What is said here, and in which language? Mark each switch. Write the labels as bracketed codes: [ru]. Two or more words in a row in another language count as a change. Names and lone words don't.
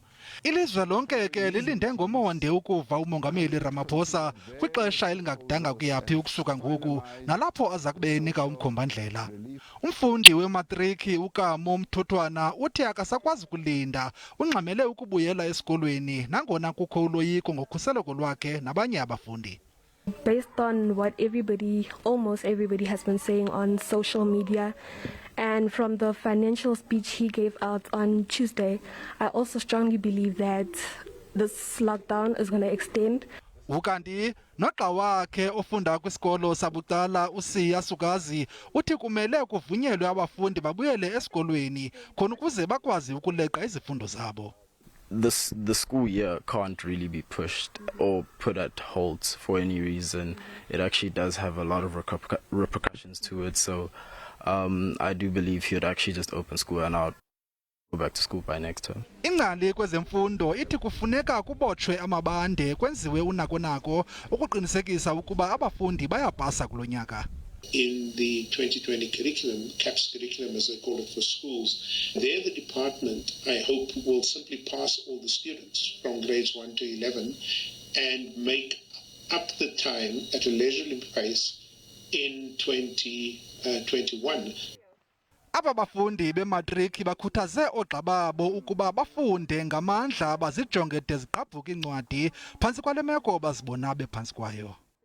[xh] Ilizwe lonke ke lilinde ngomonde ukuva umongameli Ramaphosa kwixesha elingakudanga kuyaphi ukusuka ngoku nalapho aza kube enika umkhombandlela. Umfundi wematriki uKamo Mthuthwana uthi akasakwazi kulinda, ungxamele ukubuyela esikolweni nangona kukho uloyiko ngokhuseleko lwakhe nabanye abafundi. [en] Based on what almost everybody has been saying on social media and from the financial speech he gave out on Tuesday, I also strongly believe that this lockdown is going to extend. [xh] Ukanti noxa wakhe ofunda kwisikolo sabucala uSiya Sukazi uthi kumele kuvunyelwe abafundi babuyele esikolweni khona ukuze bakwazi ukuleqa izifundo zabo. [en] The school year can't really be pushed or put at halt for any reason. It actually does have a lot of repercussions to it. So I do believe he would actually just open school and I'll go back to school by next term. [xh] Ingcali kwezemfundo ithi kufuneka kubotshwe amabande kwenziwe unako ukuqinisekisa ukuba abafundi bayapasa kulonyaka. [en] In the 2020 curriculum, CAPS curriculum as they call it for schools, there the department, I hope, will simply pass all the students from grades 1 to 11 and make up the time at a leisurely pace in 2021. [xh] Aba bafundi bematriki bakhuthaze oogxa babo ukuba bafunde ngamandla bazijonge de zigqabhuke incwadi phantsi kwale meko bazibona bephantsi kwayo.